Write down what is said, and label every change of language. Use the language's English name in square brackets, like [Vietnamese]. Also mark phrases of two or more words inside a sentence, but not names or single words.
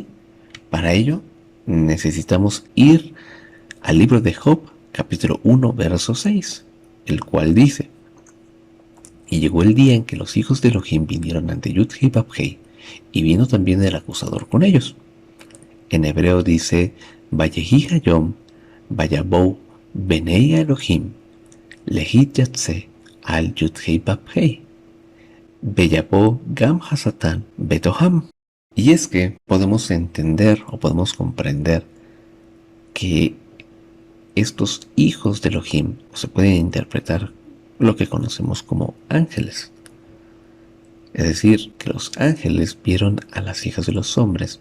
[Spanish] Para ello necesitamos ir al libro de Job, capítulo 1, verso 6, el cual dice: Y llegó el día en que los hijos de Elohim vinieron ante Yud-Heh Vab-Heh, y vino también el acusador con ellos. En hebreo dice: [Hebrew] ויהי היום ויבאו בני האלהים להתיצב על יהוה ויבוא גם השטן בתוכם. [Spanish] Y es que podemos entender o podemos comprender que estos hijos de Elohim se pueden interpretar lo que conocemos como ángeles. Es decir, que los ángeles vieron a las hijas de los hombres.